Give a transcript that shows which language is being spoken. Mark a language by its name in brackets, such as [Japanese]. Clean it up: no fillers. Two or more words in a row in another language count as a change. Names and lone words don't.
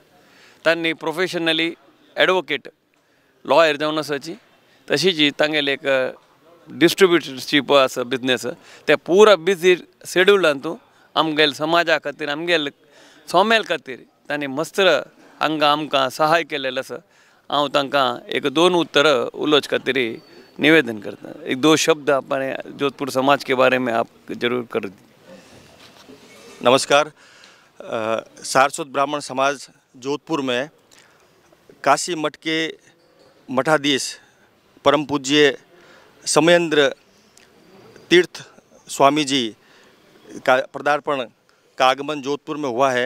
[Konkani] तांणी [English] professionally advocate lawyer [Konkani] जावन आसाची, तशीच तांगेले एक डिस्ट्रीब्युटरशीप आसा बिजनेस, ते पूरा बिजी शेड्यूलांत आमगेल समाजा खातीर आमगेल सोमेल खातीर तांणी मस्त हांगा आमकां सहाय केलेलें आसा. हांव तांकां एक 2 उत्तरां उलोवचे खातीर निवेदन करता. [Hindi] एक 2 शब्द अपने जोधपुर समाज के बारे में आप जरूर कर दीजिए. नमस्कार. सारस्वत ब्राह्मण समाज जोधपुर में काशी मठ के मठाधीश परम पूज्य समयेंद्र तीर्थ स्वामी जी का पदार्पण का आगमन जोधपुर में हुआ है.